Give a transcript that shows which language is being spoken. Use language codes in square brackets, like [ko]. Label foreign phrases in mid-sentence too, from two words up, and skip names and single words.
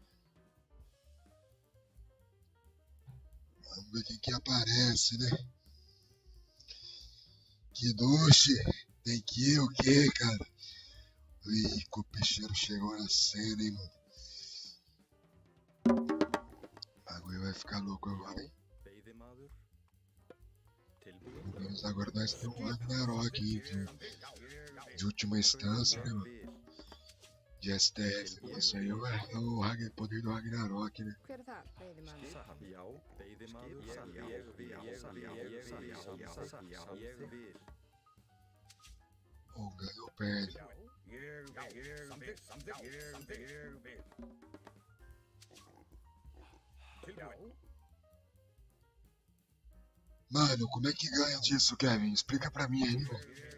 [pt] Vamos ver quem que aparece, né? Que duche! Tem que ir o quê, cara? Ih, o peixeiro chegou na cena, hein, mano? O bagulho vai ficar louco agora, hein? [is] Veiðimaður. Tilbúin. [pt] Pelo menos agora nós temos um Ragnarok aí, viu? De última instância, né, mano? [is] Vil. [pt] De STF. Isso aí é o poder do Ragnarok, né? [is] Hver er þar, veiðimaður? Satt. Já. Veiðimaður. Satt. Ég vil. Ég vil. [pt] Ou ganha ou perde. Mano, como é que ganha disso, Kevin? Explica pra mim aí, velho.